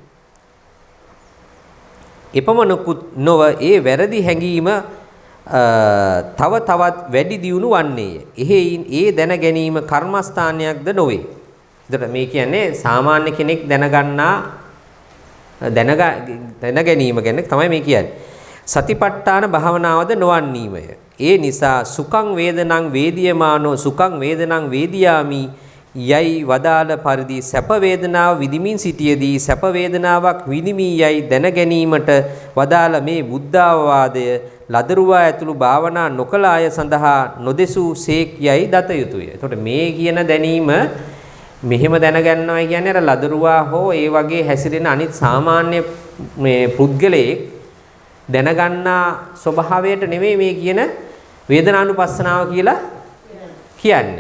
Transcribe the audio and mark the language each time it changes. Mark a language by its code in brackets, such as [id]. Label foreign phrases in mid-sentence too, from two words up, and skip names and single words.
[si] එපමණකුත් නොව ඒ වැරදි හැඟීම තව තවත් වැඩි දියුණු වන්නේය. එහෙයින් ඒ දැන ගැනීම කර්මස්ථානයක්ද නොවේ. එතකොට මේ කියන්නේ සාමාන්‍ය කෙනෙක් දැන ගැනීම ගැන තමයි මේ කියන්නේ. සතිපට්ඨාන භාවනාවද නොවන්නීමය. ඒ නිසා [pi] සුඛං වේදනං වේදියමානෝ සුඛං වේදනං වේදියාමි [si] යයි වදාළ පරිදි සැප වේදනාව විඳිමින් සිටියේදී සැප වේදනාවක් විඳිමි යයි දැන ගැනීමට වදාළ මේ බුද්ධාවවාදය ලදරුවා ඇතුළු භාවනා නොකළ අය සඳහා නොදෙසූ සේක් යයි දත යුතුය. එතකොට මේ කියන දැනීම මෙහෙම දැනගන්නවා කියන්නේ අර ලදරුවා හෝ ඒ වගේ හැසිරෙන අනිත් සාමාන්‍ය මේ පුද්ගලයෙක් දැනගන්නා ස්වභාවයට නෙමෙයි මේ කියන වේදනානුපස්සනාව කියලා කියන්නේ.